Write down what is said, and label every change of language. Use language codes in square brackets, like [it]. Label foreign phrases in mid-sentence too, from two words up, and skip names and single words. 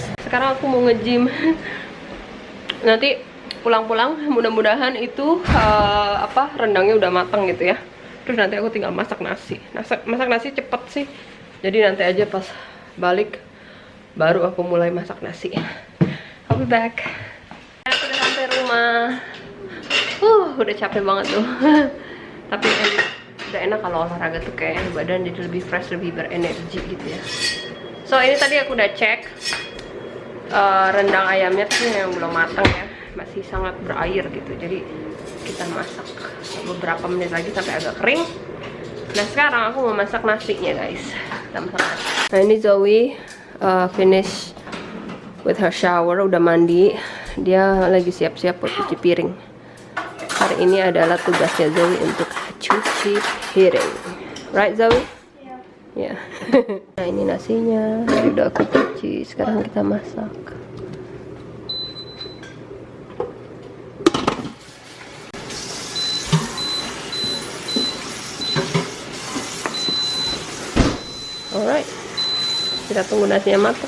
[id] Sekarang aku mau nge-gym. Nanti pulang-pulang mudah-mudahan itu rendangnya udah matang gitu ya. Terus nanti aku tinggal masak nasi. Masak nasi cepet sih, jadi nanti aja pas balik baru aku mulai masak nasi. [en] I'll be back. [id] Aku udah sampai rumah. Udah capek banget tuh. Tapi udah enak kalau olahraga tuh kayak badan jadi lebih fresh, lebih berenergi gitu ya. So ini tadi aku udah cek rendang ayamnya tuh yang belum matang ya, masih sangat berair gitu. Jadi kita masak beberapa menit lagi sampai agak kering. Nah sekarang aku mau masak nasinya guys. Kita masak nasi. Nah ini [en] Zoe finish with her shower, [id] udah mandi. Dia lagi siap-siap buat cuci piring. Hari ini adalah tugasnya Zoe untuk cuci piring, right Zoe? Ya. Nah ini nasinya udah aku cuci, sekarang kita masak. Alright, kita tunggu nasinya matang.